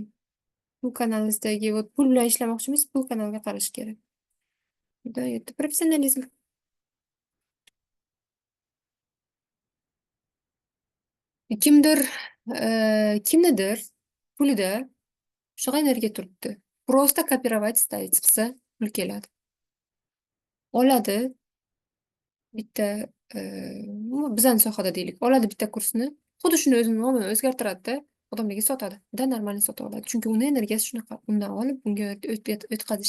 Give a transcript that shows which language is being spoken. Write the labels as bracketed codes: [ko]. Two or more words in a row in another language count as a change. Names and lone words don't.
[uz] Bu kanalingizdagi pul bilan ishlamoqchimiz, bu kanalga qarash kerak. Juda yetti professionalizm. Kimdir, kimnidir pulida shunaqa energiya turibdi. [ru] Просто копировать ставить [uz] qilsa pul keladi. Oladi bitta, bizani sohada deylik, oladi bitta kursni, xuddi shuni o'zini nomini o'zgartiradida, odamlarga sotadi. [ru] Да нормальный [uz] sota oladi. Chunki uni energiyasi shunaqa. Undan olib bunga o'tkazish.